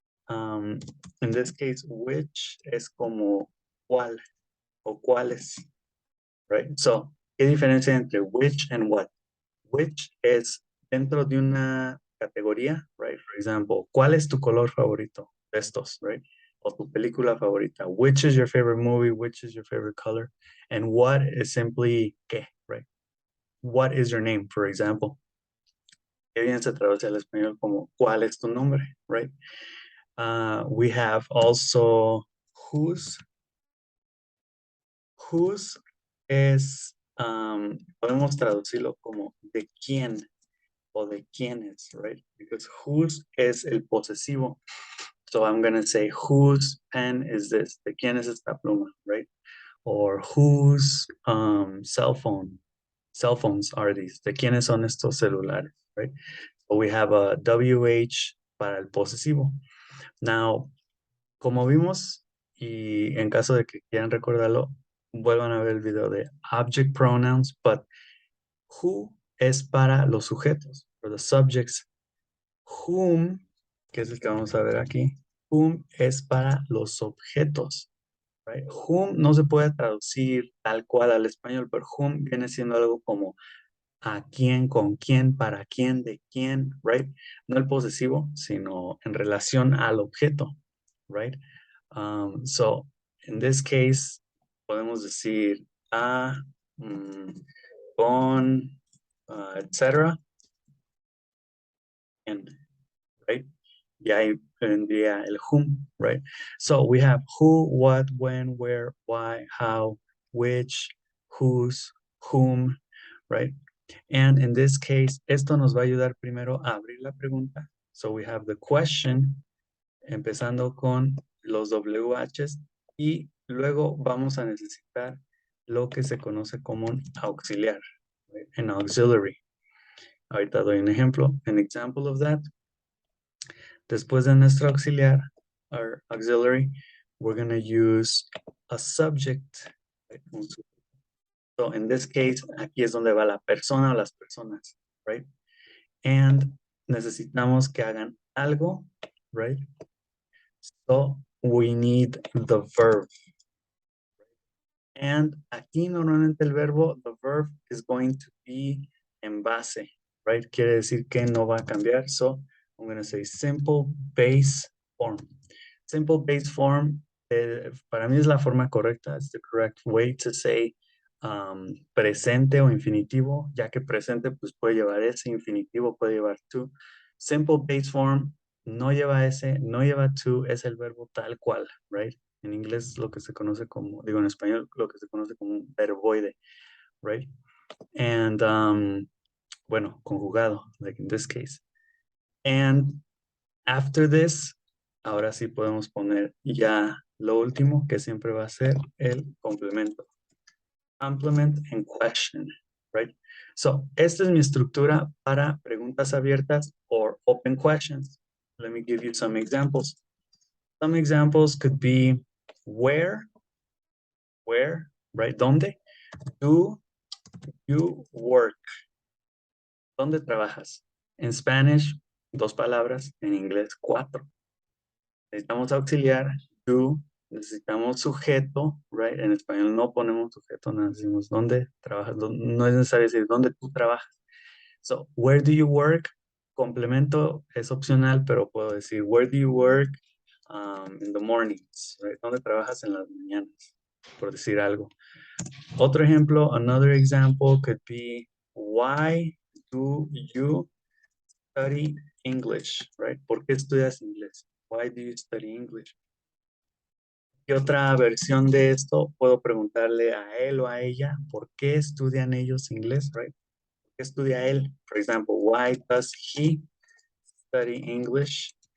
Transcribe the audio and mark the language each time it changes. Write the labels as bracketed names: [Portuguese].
[English] In this case, [Spanish] which es como cuál o cuáles, [English] right? So, [Spanish] ¿qué diferencia entre which and what? Which es dentro de una categoría, [English] right? For example, [Spanish] ¿cuál es tu color favorito de estos, [English] right? [Spanish] O tu película favorita. [English] Which is your favorite movie? Which is your favorite color? And what is simply qué, right? What is your name, for example? [Spanish] Qué bien se traduce al español como ¿cuál es tu nombre, [English] right? We have also whose. [Spanish] Whose es, podemos traducirlo como de quién o de quiénes, right? [English] Because [Spanish] whose es el posesivo. [English] So I'm going to say whose pen is this? [Spanish] ¿De quién es esta pluma, [English] right? Or whose cell phones are these? [Spanish] ¿De quiénes son estos celulares, [English] right? So we have a WH [Spanish] para el posesivo. [English] Now, [Spanish] como vimos, y en caso de que quieran recordarlo, vuelvan a ver el video de object pronouns, [English] but who [Spanish] es para los sujetos, [English] for the subjects. [Spanish] Whom, que es el que vamos a ver aquí, whom es para los objetos, [English] right? [Spanish] Whom no se puede traducir tal cual al español, pero whom viene siendo algo como a quién, con quién, para quién, de quién, [English] right? [Spanish] No el posesivo, sino en relación al objeto, [English] right? So, in this case, [Spanish] podemos decir a, con, etcétera, [English] and, right? [Spanish] Y ahí vendría el whom, [English] right? So we have who, what, when, where, why, how, which, whose, whom, right? And in this case, [Spanish] esto nos va a ayudar primero a abrir la pregunta. [English] So we have the question, [Spanish] empezando con los WHs, y luego vamos a necesitar lo que se conoce como un auxiliar, [English] right? An auxiliary. [Spanish] Ahorita doy un ejemplo, [English] an example of that. [Spanish] Después de nuestro auxiliar, [English] our auxiliary, we're going to use a subject. Right? So in this case, [Spanish] aquí es donde va la persona o las personas, [English] right? And [Spanish] necesitamos que hagan algo, [English] right? So we need the verb. And [Spanish] aquí normalmente el verbo, [English] the verb is going to be [Spanish] en base, [English] right? [Spanish] Quiere decir que no va a cambiar. [English] So I'm going to say simple base form. [Spanish] Simple base form, para mí es la forma correcta. [English] It's the correct way to say [Spanish] presente o infinitivo, ya que presente pues puede llevar ese, infinitivo puede llevar to. Simple base form no lleva ese, no lleva to, es el verbo tal cual, [English] right? [Spanish] En inglés lo que se conoce como, digo en español, lo que se conoce como un verboide, [English] right? And, [Spanish] bueno, conjugado, [English] like in this case. And after this, [Spanish] ahora sí podemos poner ya lo último, que siempre va a ser el complemento. [English] Complement and question, right? So, [Spanish] esta es mi estructura para preguntas abiertas [English] or open questions. Let me give you some examples. Some examples could be where, right? [Spanish] ¿Dónde? [English] Do you work? [Spanish] ¿Dónde trabajas? En Spanish, 2 palabras. En inglés, 4. Necesitamos auxiliar, do. Necesitamos sujeto, [English] right? [Spanish] En español no ponemos sujeto, no decimos dónde trabajas. No es necesario decir dónde tú trabajas. [English] So, where do you work? [Spanish] Complemento es opcional, pero puedo decir [English] where do you work in the mornings, right? [Spanish] ¿Dónde trabajas en las mañanas? Por decir algo. Otro ejemplo, [English] another example could be, why do you study English, right? [Spanish] ¿Por qué estudias inglés? [English] Why do you study English? [Spanish] ¿Qué otra versión de esto puedo preguntarle a él o a ella? ¿Por qué estudian ellos inglés, [English] right? [Spanish] ¿Por qué estudia él? [English] For example, why does he study English?